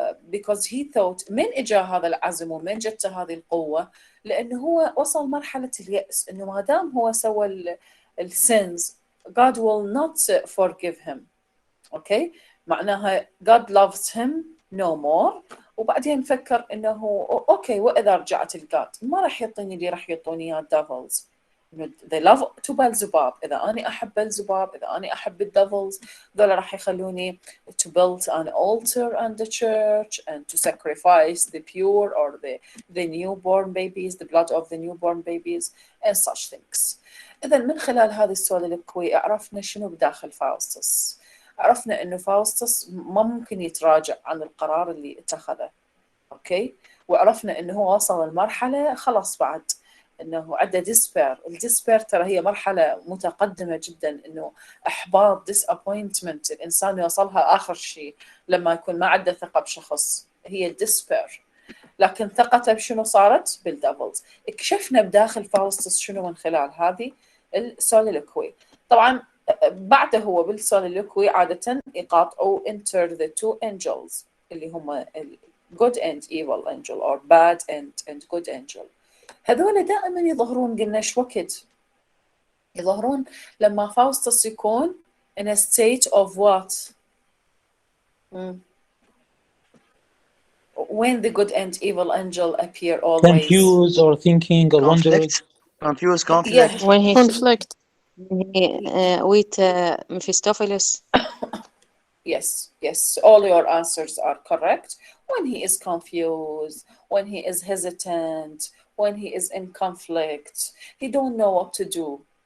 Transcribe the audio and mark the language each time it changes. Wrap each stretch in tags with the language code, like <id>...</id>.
<en>because he thought</en> <ar>من إجا هذا العزم ومن جته هذه القوة لأنه هو وصل مرحلة اليأس إنه ما دام هو سوى السينز</ar> <en>God will not forgive him. Okay.</en> <ar>معناها</ar> <en>God loves him no more.</en> <ar>وبعدين فكر إنه أوكي وإذا رجعت الجاد ما راح يعطيني اللي راح يعطوني إياه الديفلز.</ar> <en>they love to Beelzebub.</en> <ar>إذا أنا أحب Beelzebub إذا أنا أحب الديفلز ذولا راح يخلوني</ar> <en>to build an altar and a church and to sacrifice the pure or the newborn babies, the blood of the newborn babies and such things.</en> <ar>إذا من خلال هذه السوليلوكوي عرفنا شنو بداخل فاوستس. عرفنا إنه فاوستس ما ممكن يتراجع عن القرار اللي اتخذه. أوكي. وعرفنا إنه هو وصل المرحلة خلاص بعد إنه عنده ديسبير. الديسبير ترى هي مرحلة متقدمة جدا إنه إحباط disappointment الإنسان يوصلها آخر شيء لما يكون ما عنده ثقة بشخص هي الديسبير. لكن ثقته بشنو صارت؟ بالديفلز. اكشفنا بداخل فاوستس شنو من خلال هذه السوليلوكوي. طبعا بعده هو بالسوليلوكوي عادة يقاطعوا</ar> <en>enter the two angels</en> <ar>اللي هم</ar> <en>good and evil angel or bad and good angel.</en> <ar>هذول دائما يظهرون قلنا ايش وقت؟ يظهرون لما فاوستس يكون</ar> <en>in a state of what? When the good and evil angel appear always. Confused or thinking or wondering. Confused, conflict. Yeah. when he Conflict. with Mephistopheles. Yes, yes, all your answers are correct. When he is confused, when he is hesitant, when he is in conflict, he don't know what to do.</en>